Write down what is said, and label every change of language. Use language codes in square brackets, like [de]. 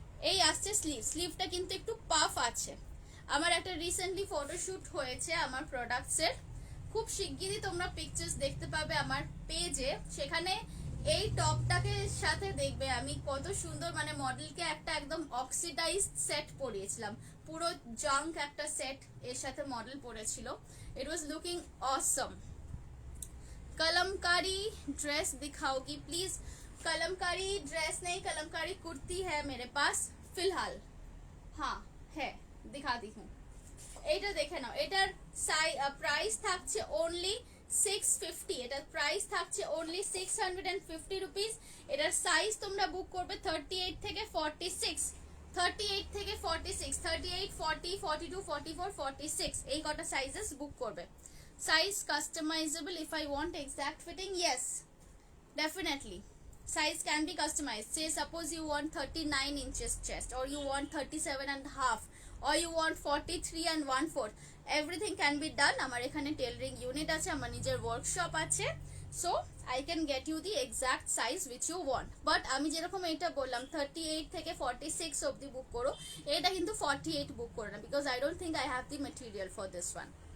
[bn] এই আসছে স্লিভ, স্লিভটা কিন্তু একটু পাফ আছে। আমার একটা রিসেন্টলি ফটোশুট হয়েছে আমার প্রোডাক্টসের, খুব শিগগিরই তোমরা পিকচার্স দেখতে পাবে আমার পেজে। সেখানে এই টপটাকে সাথে দেখবে আমি কত সুন্দর, মানে মডেলকে একটা একদম অক্সিডাইজড সেট পরিয়েছিলাম, পুরো জাঙ্ক একটা সেট এর সাথে মডেল পরেছিল। [en] It was looking awesome. [hi] Kalamkari dress दिखाओगी please? Kalamkari dress नहीं, कलमकारी कुर्ती है मेरे पास फिलहाल। हाँ है, दिखाती हूँ। [bn] এটা দেখে নাও, এটার প্রাইস থাকছে অনলি 650, এটার প্রাইস থাকছে অনলি 650 রুপিস। এটার সাইজ তোমরা বুক করবে 38 থেকে 46, 38 থেকে 46, 38, 40, 42, 44, 46 এই কটা সাইজেস বুক করবে। [en] Size customizable if I want exact fitting, yes, definitely. Size can be customized. Say suppose you want 39 inches chest, or you want 37 and half, or you want 43 and 1/4. Everything can be done. [bn] আমার এখানে tailoring unit আছে, আমার নিজের workshop আছে, so [en] I can get you the exact size which you want. [bn] But আমি যেরকম এটা বললাম 38 থেকে 46 অবধি বুক করো, এটা কিন্তু 48 বুক করো না, [en] because I don't think I have the material for this one.